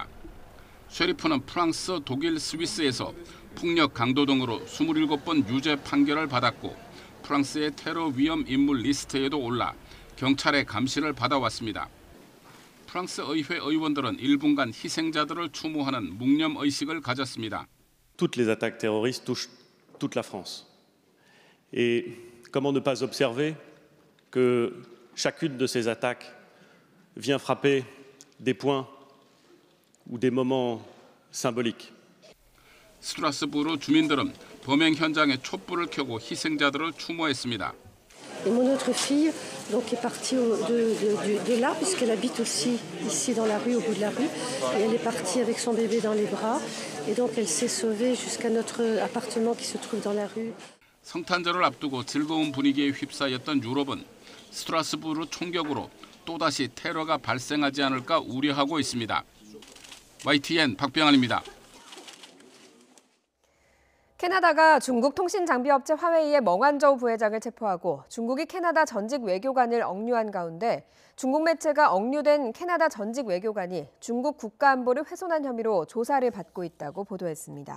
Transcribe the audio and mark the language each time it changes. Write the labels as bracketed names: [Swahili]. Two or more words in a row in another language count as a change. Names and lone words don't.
[Korean] 쉐리프는 프랑스, 독일, 스위스에서 폭력 강도 등으로 27번 유죄 판결을 받았고 프랑스의 테러 위험 인물 리스트에도 올라 경찰의 감시를 받아왔습니다. 프랑스 의회 의원들은 1분간 희생자들을 추모하는 묵념 의식을 가졌습니다. [French] Toutes les attaques terroristes touchent toute la France. Et comment ne pas observer que chacune de ces attaques vient frapper des points ou des moments symboliques. [Korean] 스트라스부르 주민들은 범행 현장에 촛불을 켜고 희생자들을 추모했습니다. [French] Et mon autre fille donc est partie de là puisqu'elle habite aussi ici dans la rue au bout de la rue et elle est partie avec son bébé dans les bras et donc elle s'est sauvée jusqu'à notre appartement qui se trouve dans la rue. [Korean] 성탄절을 앞두고 즐거운 분위기에 휩싸였던 유럽은 스트라스부르 총격으로 또다시 테러가 발생하지 않을까 우려하고 있습니다. YTN 박병환입니다. 캐나다가 중국 통신장비업체 화웨이의 멍한저우 부회장을 체포하고 중국이 캐나다 전직 외교관을 억류한 가운데 중국 매체가 억류된 캐나다 전직 외교관이 중국 국가안보를 훼손한 혐의로 조사를 받고 있다고 보도했습니다.